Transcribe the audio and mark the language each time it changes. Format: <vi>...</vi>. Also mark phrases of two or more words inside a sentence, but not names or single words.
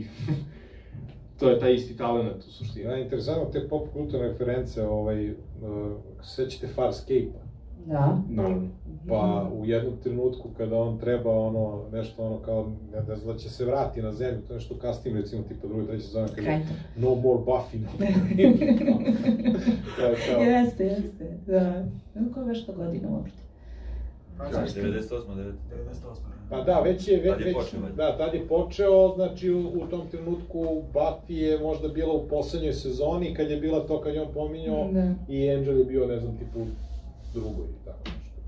<sr>To je taj isti talent u suštini. Interesantno, te pop kulturne reference, sećate Farscape-a? Da. Naravno. Pa u jednom trenutku kada on treba nešto kao, ne znam da će se vrati na zemlju, to je nešto kasnije, recimo tipa drugi, treći sezon, kad je</sr> <en>no more Buffy, no more.</en> <sr>Jeste, da. Koga što godina uopšte? 98. Pa da, tad je počeo, znači u tom trenutku Buffy je možda bila u poslednjoj sezoni, kad je bila to kad je on pominjao, i Angel je bio, ne znam, tipu drugoj i tako nešto.</sr>